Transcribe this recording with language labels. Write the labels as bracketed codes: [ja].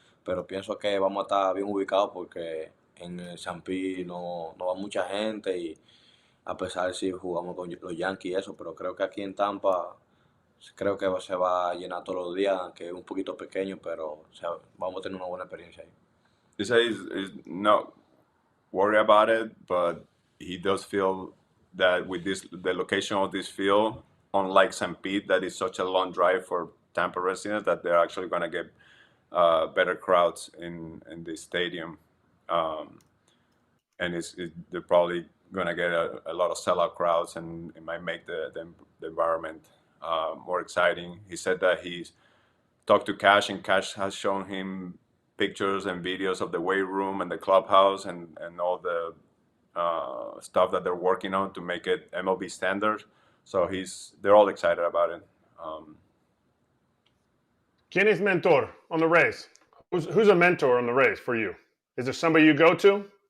[es] Pero pienso que vamos a estar bien ubicados porque en el San Pi no va mucha gente, y a pesar de si jugamos con los Yankees y eso, pero creo que aquí en Tampa creo que se va a llenar todos los días, aunque es un poquito pequeño, pero vamos a tener una buena experiencia ahí. [en] He says he's not worried about it, but he does feel that with the location of this field, unlike St. Pete, that is such a long drive for Tampa residents, that they're actually going to get better crowds in the stadium, and they're probably going to get a lot of sellout crowds, and it might make the environment more exciting. He said that he's talked to Cash, and Cash has shown him pictures and videos of the weight room and the clubhouse and all the stuff that they're working on to make it MLB standard. So they're all excited about it. [es] ¿Quién es mentor [en] on the Rays? Who's a mentor on the Rays for you? Is there somebody you go to?